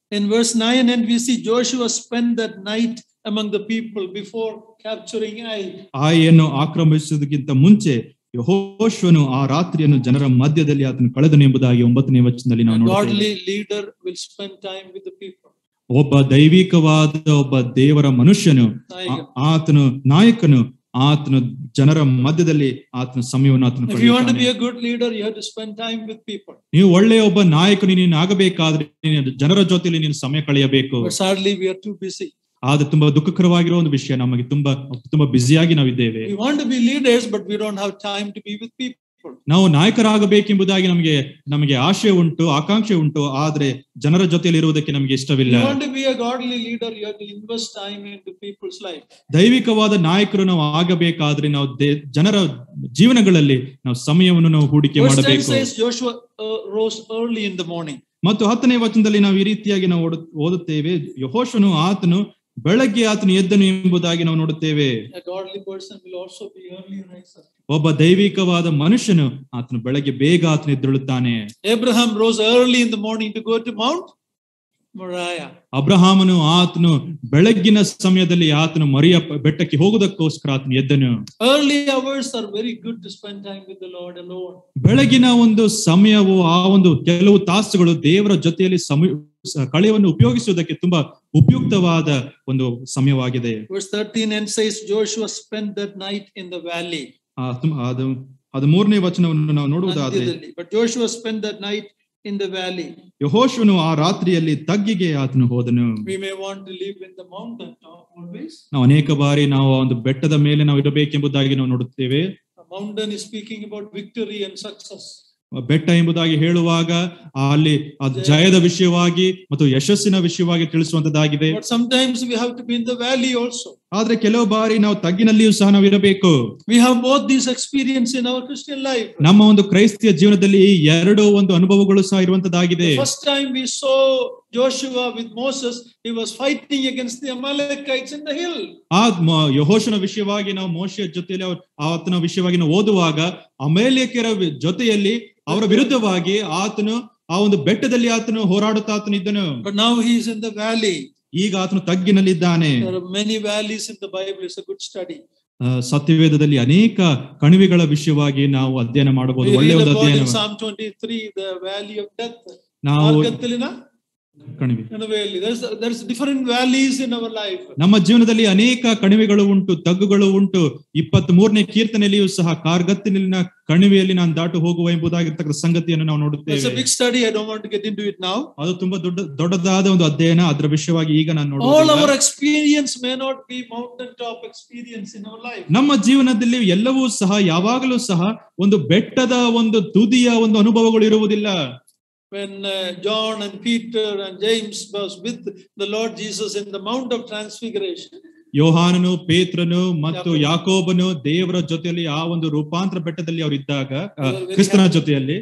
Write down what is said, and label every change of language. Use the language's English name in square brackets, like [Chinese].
[English] In verse 9 and we see Joshua spent that night among the people before capturing Ai. [Kannada] ಆಯಿಯನ್ನು ಆಕ್ರಮಿಸುವುದಕ್ಕಿಂತ ಮುಂಚೆ ಯೆಹೋಶುವನು ಆ ರಾತ್ರಿಯನ್ನು ಜನರ ಮಧ್ಯದಲ್ಲಿ ಆತನು ಕಳೆದನು ಎಂಬುದಾಗಿ 9ನೇ ವಚನದಲ್ಲಿ ನಾವು ನೋಡುತ್ತೇವೆ. [English] Godly leader will spend time with the people. [Kannada] ಒಬ್ಬ ದೈವಿಕವಾದ ಒಬ್ಬ ದೇವರ ಮನುಷ್ಯನು, ಆತನು ನಾಯಕನು, ಆತನು ಜನರ ಮಧ್ಯದಲ್ಲಿ ಆತನ ಸಮಯವನ್ನು ಆತನು [English] If you want to be a good leader, you have to spend time with people. [Kannada] ನೀವು ಒಳ್ಳೆಯ ಒಬ್ಬ ನಾಯಕನು ನೀನು ಆಗಬೇಕಾದ್ರೆ ಜನರ ಜೊತೆಯಲ್ಲಿ ನೀನು ಸಮಯ ಕಳೆಯಬೇಕು. [English] But sadly we are too busy. [Kannada] ಆದ್ರೆ ತುಂಬಾ ದುಃಖಕರವಾಗಿರೋ ಒಂದು ವಿಷಯ, ನಮಗೆ ತುಂಬಾ ಬ್ಯುಸಿಯಾಗಿ ನಾವಿದ್ದೇವೆ. [English] We want to be leaders, but we don't have time to be with people. [Kannada] ನಾವು ನಾಯಕರಾಗಬೇಕೆಂಬುದಾಗಿ ನಮಗೆ ಆಶೆ ಉಂಟು, ಆಕಾಂಕ್ಷೆ ಉಂಟು, ಆದ್ರೆ ಜನರ ಜೊತೆಯಲ್ಲಿ ಇರುವುದಕ್ಕೆ ನಮಗೆ ಇಷ್ಟವಿಲ್ಲ. [English] You want to be a godly leader, you have to invest time into people's life. [Kannada] ದೈವಿಕವಾದ ನಾಯಕರು ನಾವು ಆಗಬೇಕಾದ್ರೆ ನಾವು ಜನರ ಜೀವನಗಳಲ್ಲಿ ನಾವು ಸಮಯವನ್ನು ನಾವು ಹೂಡಿಕೆ ಮಾಡಬೇಕು. [English] Verse 10 says Joshua rose early in the morning. [Kannada] ಮತ್ತು 10ನೇ ವಚನದಲ್ಲಿ ನಾವು ಈ ರೀತಿಯಾಗಿ ನಾವು ಓದುತ್ತೇವೆ, ಯೆಹೋಶುವನು ಆತನು ಬೆಳಗ್ಗೆ ಆತನು ಎದ್ದನು ಎಂಬುದಾಗಿ ನಾವು ನೋಡುತ್ತೇವೆ. [English] A godly person will also be early riser. [Kannada] ಒಬ್ಬ ದೈವಿಕವಾದ ಮನುಷ್ಯನು ಆತನು ಬೆಳಗ್ಗೆ ಬೇಗ ಆತನು ಎದ್ದೇಳುತ್ತಾನೆ. [English] Abraham rose early in the morning to go to Mount Moriah. [Kannada] ಅಬ್ರಹಾಮನು ಆತನು ಬೆಳಗ್ಗಿನ ಸಮಯದಲ್ಲಿ ಆತನು ಮರಿಯ ಬೆಟ್ಟಕ್ಕೆ ಹೋಗುವುದಕ್ಕೋಸ್ಕರ ಆತನು ಎದ್ದನು. [English] Early hours are very good to spend time with the Lord alone. [Kannada] ಬೆಳಗಿನ ಒಂದು ಸಮಯವು ಆ ಒಂದು ಕೆಲವು ತಾಸುಗಳು ದೇವರ ಜೊತೆಯಲ್ಲಿ ಕಳೆಯನ್ನು ಉಪಯೋಗಿಸುವುದಕ್ಕೆ ತುಂಬಾ ಉಪಯುಕ್ತವಾದ ಒಂದು ಸಮಯವಾಗಿದೆ. [English] Verse 13 says Joshua spent that night in the valley. [Kannada] ಅದು 3ನೇ ವಚನವನ್ನು ನಾವು ನೋಡುವುದಾದ್ರೆ, [English] but Joshua spent that night in the valley. [Kannada] ಯೆಹೋಶುವನು ಆ ರಾತ್ರಿಯಲ್ಲಿ ತಗ್ಗಿಗೆ ಆತನು ಹೋದನು. [English] We may want to live in the mountain top always. [Kannada] ನಾವು ಅನೇಕ ಬಾರಿ ನಾವು ಒಂದು ಬೆಟ್ಟದ ಮೇಲೆ ನಾವು ಇರಬೇಕೆಂಬುದಾಗಿ ನಾವು ನೋಡುತ್ತೇವೆ. [English] The mountain is speaking about victory and success. [Kannada] ಬೆಟ್ಟ ಎಂಬುದಾಗಿ ಹೇಳುವಾಗ ಅಲ್ಲಿ ಜಯದ ವಿಷಯವಾಗಿ ಮತ್ತು ಯಶಸ್ಸಿನ ವಿಷಯವಾಗಿ ತಿಳಿಸುವಂತದ್ದಾಗಿದೆ. [English] But sometimes we have to be in the valley also. [Kannada] ಆದ್ರೆ ಕೆಲವು ಬಾರಿ ನಾವು ತಗ್ಗಿನಲ್ಲಿಯೂ ಸಹ ನಾವು ಇರಬೇಕು. [English] We have both these experience in our Christian life. [Kannada] ನಮ್ಮ ಒಂದು ಕ್ರೈಸ್ತಿಯ ಜೀವನದಲ್ಲಿ ಎರಡು ಒಂದು ಅನುಭವಗಳು ಸಹ ಇರುವಂತದ್ದಾಗಿದೆ. [English] First time we saw Joshua with Moses, he was fighting against the Amalekites in the hill. [Kannada] ಯೆಹೋಶುವನ ವಿಷಯವಾಗಿ ನಾವು ಮೋಶೆಯ ಜೊತೆಯಲ್ಲಿ ಆತನ ವಿಷಯವಾಗಿ ನಾವು ಓದುವಾಗ ಅಮಾಲೇಕ್ಯರ ಜೊತೆಯಲ್ಲಿ ಅವರ ವಿರುದ್ಧವಾಗಿ ಆತನು ಆ ಒಂದು ಬೆಟ್ಟದಲ್ಲಿ ಆತನು ಹೋರಾಡುತ್ತಾ ಆತನು ಇದ್ದನು. [English] But now he is in the valley. [Kannada] ಈಗ ಆತನು ತಗ್ಗಿನಲ್ಲಿದ್ದಾನೆ. [English] There are many valleys in the Bible. It's a good study. [Kannada] ಸತ್ಯವೇದದಲ್ಲಿ ಅನೇಕ ಕಣಿವೆಗಳ ವಿಷಯವಾಗಿ ನಾವು ಅಧ್ಯಯನ ಮಾಡಬಹುದು. ಒಳ್ಳೆಯ ಅಧ್ಯಯನ. [English] Psalm 23, the valley of death. [Kannada] ನಾವು ಕಣಿವೆ. [English] There's different valleys in our life. [Kannada] ನಮ್ಮ ಜೀವನದಲ್ಲಿ ಅನೇಕ ಕಣಿವೆಗಳು ಉಂಟು, ತಗ್ಗುಗಳು ಉಂಟು. 23ನೇ ಕೀರ್ತನೆಯಲ್ಲಿಯೂ ಸಹ ಕಾರ್ಗತ್ತಲಿನ ಕಣಿವೆಯಲ್ಲಿ ನಾನು ದಾಟು ಹೋಗುವ ಎಂಬುದಾಗಿರ್ತಕ್ಕಂಥ ಸಂಗತಿಯನ್ನು ನಾವು ನೋಡುತ್ತೇವೆ. [English] It's a big study. I don't want to get into it now. [Kannada] ಅದು ತುಂಬಾ ದೊಡ್ಡದಾದ ಒಂದು ಅಧ್ಯಯನ. ಅದರ ವಿಷಯವಾಗಿ ಈಗ ನಾನು ನೋಡುವುದಿಲ್ಲ. [English] All our experience may not be mountain top experience in our life. [Kannada] ನಮ್ಮ ಜೀವನದಲ್ಲಿ ಎಲ್ಲವೂ ಸಹ ಯಾವಾಗಲೂ ಸಹ ಒಂದು ಬೆಟ್ಟದ ಒಂದು ತುದಿಯ ಒಂದು ಅನುಭವಗಳು ಇರುವುದಿಲ್ಲ. [English] When John and Peter and James was with the Lord Jesus in the Mount of Transfiguration, [Kannada] ಯೋಹಾನನು, ಪೇತ್ರನು ಮತ್ತು ಯಾಕೋಬನು ದೇವರ ಜೊತೆಯಲ್ಲಿ ಆ ಒಂದು ರೂಪಾಂತರ ಬೆಟ್ಟದಲ್ಲಿ ಅವರು ಇದ್ದಾಗ ಕ್ರಿಸ್ತನ ಜೊತೆಯಲ್ಲಿ